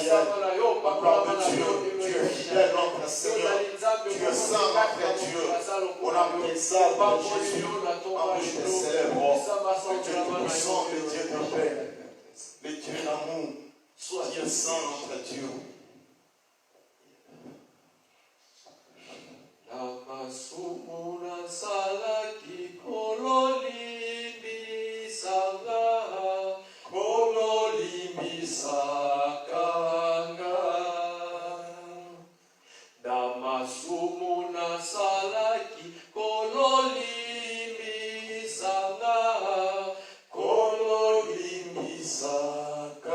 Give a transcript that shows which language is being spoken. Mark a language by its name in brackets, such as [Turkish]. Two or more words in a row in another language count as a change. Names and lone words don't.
[French] La gloire de Dieu, tu es fidèle, notre Seigneur. Tu es Tu es saint, notre Dieu. On a pris ça de Jésus. En bouche de célèbres. Que tu es tout puissant, le Dieu de paix. Le Dieu d'amour. Dieu saint, notre Dieu. [Lingala] Namasumuna salaki kololi bisanga kololi bisakanga Namasumuna salaki kololi bisanga kololi bisakanga